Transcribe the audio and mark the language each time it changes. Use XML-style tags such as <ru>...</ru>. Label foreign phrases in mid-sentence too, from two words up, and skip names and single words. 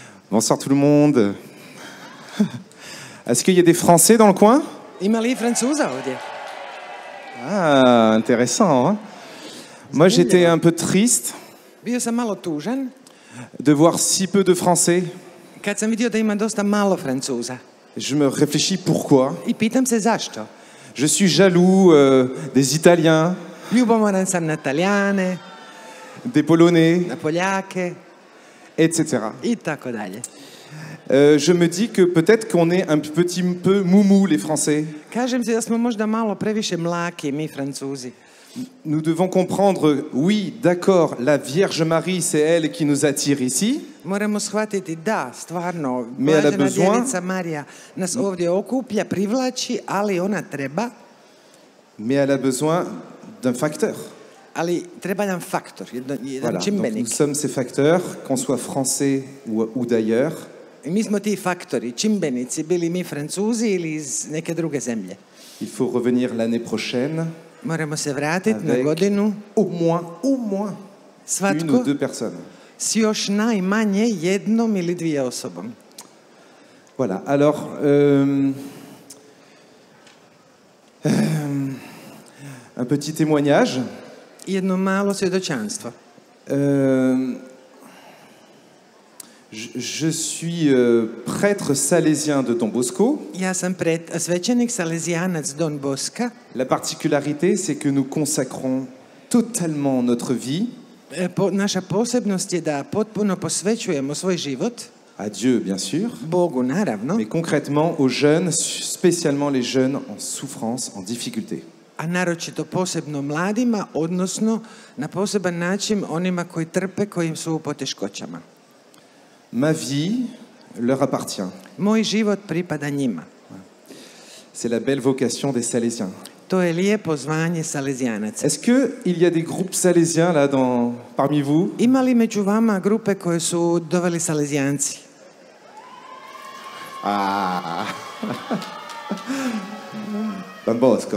<fr>Bonsoir tout le monde. Est-ce qu'il y a des Français dans le coin?</fr> <hr>Ima li Francuza ovdje?</hr> <fr>Ah, intéressant. Hein? Moi, j'étais un peu triste</fr> <hr>Bio sam malo tužan</hr> <fr>de voir si peu de Français.</fr> <hr>kad sam vidio da ima dosta malo Francuza.</hr> <fr>Je me réfléchis pourquoi.</fr> <hr>I pitam se zašto.</hr> <fr>Je suis jaloux des Italiens,</fr> <hr>Ljubomoran sam na Talijane,</hr> <fr>des Polonais,</fr> <hr>na Poljake</hr> <fr>etc.</fr> <hr>i tako dalje.</hr> <fr>Je me dis que peut-être qu'on est un petit peu moumou, les Français.</fr> <hr>Kažem si da smo možda malo previše mlaki, mi Francuzi.</hr> <fr>Nous devons comprendre, oui, d'accord, la Vierge Marie, c'est elle qui nous attire ici.</fr> <hr>Moramo shvatiti da, stvarno,</hr> <fr>Mais elle a</fr> <hr>blažena</hr> <fr>besoin-</fr> <hr>djevica Marija nas ovdje okuplja, privlači, ali ona treba,</hr> <fr>Mais elle a besoin d'un facteur.</fr> <hr>ali treba nam faktor, jedan</hr> <fr>Voilà. Donc,</fr> <hr>čimbenik.</hr> <fr>nous sommes ces facteurs, qu'on soit français ou d'ailleurs.</fr> <hr>I mi smo ti faktori, čimbenici, bili mi Francuzi ili iz neke druge zemlje.</hr> <fr>Il faut revenir l'année prochaine</fr> <hr>Moramo se vratiti na</hr> <fr>avec</fr> <hr>godinu,</hr> <fr>au moins une ou</fr> <hr>svatko</hr> <fr>deux personnes.</fr> <hr>s još najmanje jednom ili dvije osobom.</hr> <fr>Voilà. Alors, un petit témoignage.</fr> <hr>Jedno malo svjedočanstvo.</hr> <fr>Je suis prêtre salésien de Don Bosco.</fr> <hr>Ja sam svećenik salezijanac Don Boska.</hr> <fr>La particularité, c'est que nous consacrons totalement notre vie</fr> <hr>Naša posebnost je da potpuno posvećujemo svoj život</hr> <fr>à Dieu, bien sûr,</fr> <hr>Bogu, naravno,</hr> <fr>mais concrètement aux jeunes, spécialement les jeunes en souffrance, en difficulté.</fr> <hr>a naročito posebno mladima, odnosno na poseban način onima koji trpe, koji su u poteškoćama.</hr> <fr>Ma vie leur appartient.</fr> <hr>Moj život pripada njima.</hr> <fr>C'est la belle vocation des Salésiens.</fr> <hr>To je lijepo zvanje salezijanaca.</hr> <fr>Est-ce qu'il y a des groupes salésiens là parmi vous?</fr> <hr>Ima li među vama grupe koje su doveli salezijanci? Ah Don Bosco.</hr>